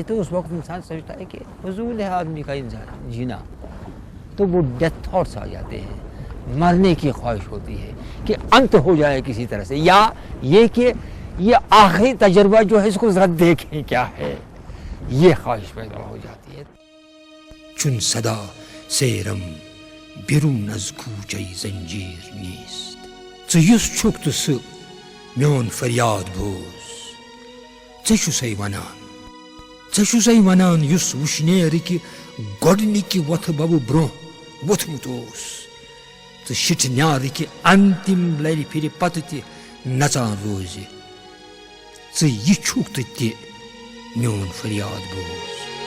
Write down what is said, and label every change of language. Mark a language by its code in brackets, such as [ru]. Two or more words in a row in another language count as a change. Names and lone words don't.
[ur] تو اس وقت انسان سمجھتا ہے کہ فضول ہے آدمی کا انسان جینا، تو وہ [en] death thoughts [ur] آ جاتے ہیں، مرنے کی خواہش ہوتی ہے کہ انت ہو جائے کسی طرح سے، یا یہ کہ یہ آخری تجربہ جو ہے اس کو ذرا دیکھیں کیا ہے، یہ خواہش پیدا ہو جاتی ہے۔ [fa] چون صدا سیرم بیرون از کوچه زنجیر نیست، [ks] ژٕ یُس چھُکھ تہٕ سُہ میون فریاد بوز، ژےٚ چھُسے وَنان یُس وُشنیرٕکہِ گۄڈنِکہِ وۄتھٕ بَبہٕ برٛونٛہہ ووٚتھمُت اوس تہٕ شِٹھٕ نیارٕکہِ انتِم لَرِ پھِرِ پتہٕ تہِ نژان روزِ، ژٕ یہِ چھُکھ تہٕ تہِ میون فریاد بوز۔